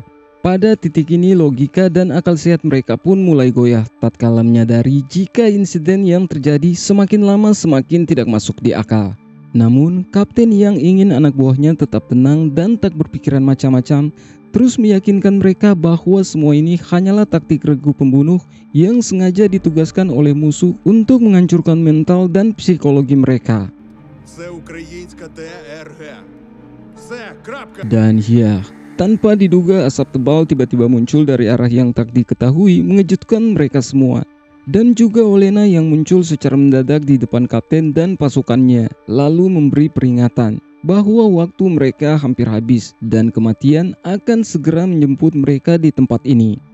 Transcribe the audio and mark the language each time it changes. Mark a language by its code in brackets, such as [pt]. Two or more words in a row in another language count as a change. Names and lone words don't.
[id] Pada titik ini logika dan akal sehat mereka pun mulai goyah tatkala menyadari jika insiden yang terjadi semakin lama semakin tidak masuk di akal. Namun Kapten yang ingin anak buahnya tetap tenang dan tak berpikiran macam-macam terus meyakinkan mereka bahwa semua ini hanyalah taktik regu pembunuh yang sengaja ditugaskan oleh musuh untuk menghancurkan mental dan psikologi mereka. [uk] Це українська ТРГ. Все, крапка. [id] Dan ya, tanpa diduga asap tebal tiba-tiba muncul dari arah yang tak diketahui mengejutkan mereka semua. Dan juga Olena yang muncul secara mendadak di depan Kapten dan pasukannya, lalu memberi peringatan bahwa waktu mereka hampir habis dan kematian akan segera menjemput mereka di tempat ini.